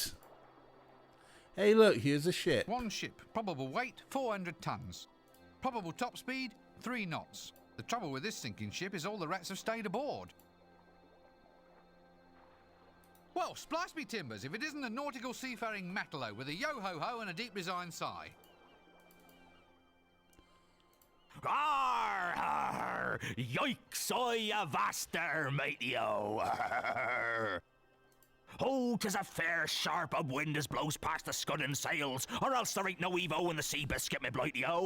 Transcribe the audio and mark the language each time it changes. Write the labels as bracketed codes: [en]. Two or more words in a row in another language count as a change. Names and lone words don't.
[en] Hey look, here's a ship. One ship. Probable weight, 400 tons. Probable top speed, 3 knots. The trouble with this sinking ship is all the rats have stayed aboard. Well, splice me timbers if it isn't a nautical seafaring matelot with a yo-ho-ho and a deep resigned sigh. Arr, arr, yikes, I avast there, matey-o. Arr. Oh, 'tis a fair sharp upwind as blows past the scudding sails, or else there ain't no Evo in the sea biscuit, me blighty-o.